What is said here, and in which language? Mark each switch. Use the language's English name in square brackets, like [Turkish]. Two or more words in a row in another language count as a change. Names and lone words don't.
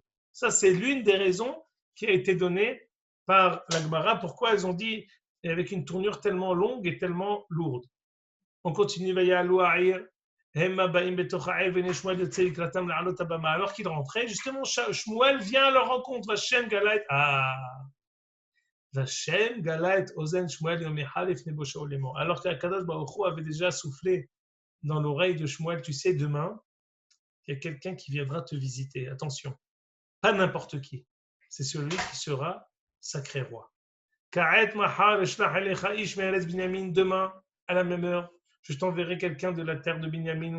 [French] Ça, c'est l'une des raisons qui a été donnée par la Gemara. Pourquoi elles ont dit avec une tournure tellement longue et tellement lourde. On continue. Alors qu'ils rentraient, justement, Shmuel vient à leur rencontre. [Hebrew] והשם גלה את. והשם גלה את אוזן שמואל יום אחד לפני בוא שאול לאמר. [French] Alors qu' [Hebrew] הקדוש ברוך הוא [French] avait déjà soufflé dans l'oreille de Shmuel, tu sais, demain, il y a quelqu'un qui viendra te visiter. Attention, pas n'importe qui. C'est celui qui sera sacré roi. [Hebrew] כעת מחר אשלח אליך איש מארץ בנימין. [French] Demain, à la même heure, je t'enverrai quelqu'un de la terre de Binyamin.